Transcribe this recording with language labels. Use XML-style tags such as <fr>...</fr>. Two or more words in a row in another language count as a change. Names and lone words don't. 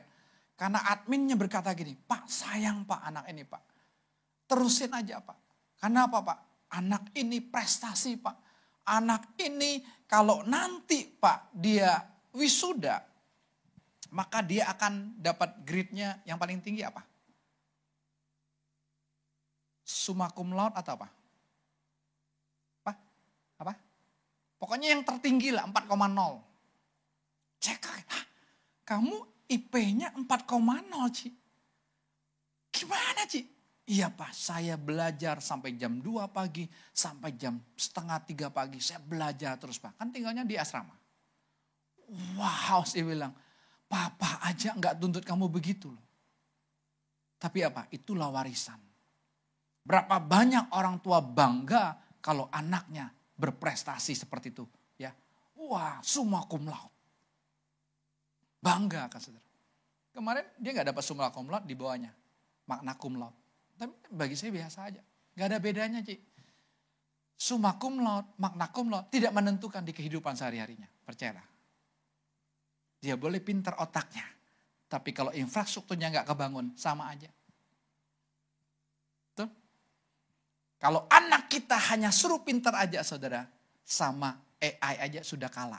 <id>Karena adminnya berkata gini, Pak sayang Pak anak ini Pak. Terusin aja Pak. Karena apa Pak? Anak ini prestasi Pak. Anak ini kalau nanti Pak dia wisuda, maka dia akan dapat grade-nya yang paling tinggi apa?</id> <la>Summa cum laude</la> <id>atau apa? Apa? Pokoknya yang tertinggi lah 4,0. Saya kaget, kamu IP-nya 4,0 Ci. Gimana Ci? Iya Pak, saya belajar sampai jam 2 pagi, sampai jam setengah 3 pagi. Saya belajar terus Pak, kan tinggalnya di asrama. Wow, saya bilang, Papa aja gak tuntut kamu begitu loh. Tapi apa? Itulah warisan. Berapa banyak orang tua bangga kalau anaknya berprestasi seperti itu, ya. Wah,</id> <la>summa cum laude.</la> <id>Bangga kan saudara. Kemarin dia nggak dapat</id> <la>summa cum laude,</la> <id>di bawahnya</id> <la>magna cum laude.</la> <id>Tapi bagi saya biasa aja, nggak ada bedanya Ci.</id> <la>Summa cum laude, magna cum laude</la> <id>tidak menentukan di kehidupan sehari-harinya, percayalah. Dia boleh pintar otaknya, tapi kalau infrastrukturnya nggak kebangun, sama aja. Tuh. Kalau anak kita hanya suruh pintar aja saudara, sama AI aja sudah kalah.</id>